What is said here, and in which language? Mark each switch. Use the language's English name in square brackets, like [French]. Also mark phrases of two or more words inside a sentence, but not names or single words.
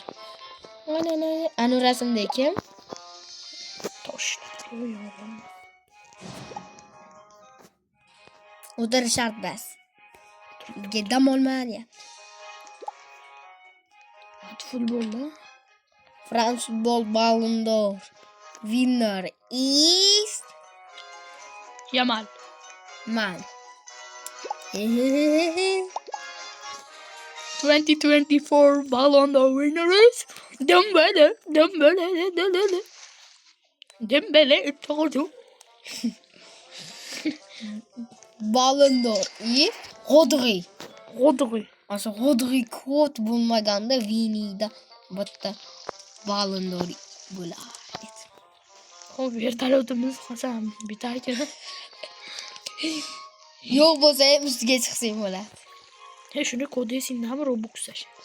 [Uzbek] Ana rasmda kim? Tosh. O'tirish shart bas. Dam olmayapti. Futbolda [English] France Football Ballon d'Or winner is Yamal. [Uzbek] man. [English] 2024 Ballon d'Or winner is Dembele to'g'ri. Ballon d'Or is Rodri. Asa [Uzbek] Rodri ko'p bo'lmaganda Vinida bitta Ballon d'Or bo'lardi. Xo'p, vertolyotimiz qasam bitar ekan. Yo'q bo'lsa ham ustiga chiqsang bo'ladi. Shuni kod esingdami Robux tashlaymiz.